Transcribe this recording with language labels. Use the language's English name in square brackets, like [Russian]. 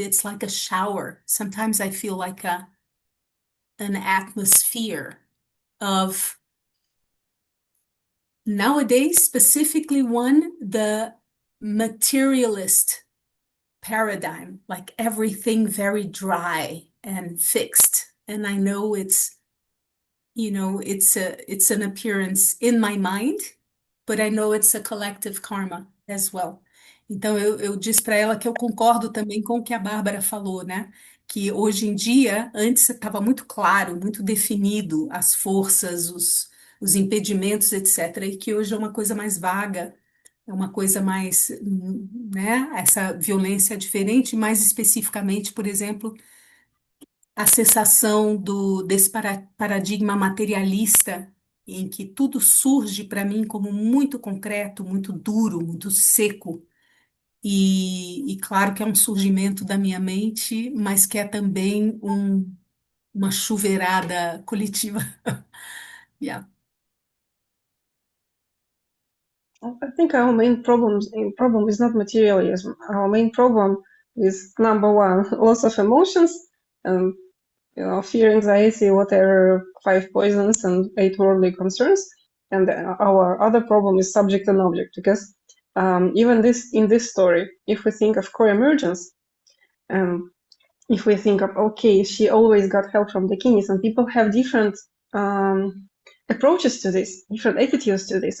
[English] It's like a shower. Sometimes I feel like an atmosphere of nowadays, specifically the materialist paradigm, like everything very dry and fixed. And I know it's an appearance in my mind, but I know it's a collective karma as well. [Portuguese] Então eu disse para ela que eu concordo também com o que a Bárbara falou, né? Que hoje em dia, antes estava muito claro, muito definido as forças, os impedimentos, etc. E que hoje é uma coisa mais vaga, é uma coisa mais, né? Essa violência é diferente, mais especificamente, por exemplo, a cessação desse paradigma materialista em que tudo surge para mim como muito concreto, muito duro, muito seco. E claro que é um surgimento da minha mente, mas que é também uma chuveirada coletiva. [English] Yeah. I think our main problem is not materialism. Our main problem is, number one, loss of emotions, and fear, anxiety, whatever, 5 poisons and 8 worldly concerns. And our other problem is subject and object, because even in this story, if we think of co-emergence, if we think of, okay, she always got help from the kings, and people have different approaches to this, different attitudes to this.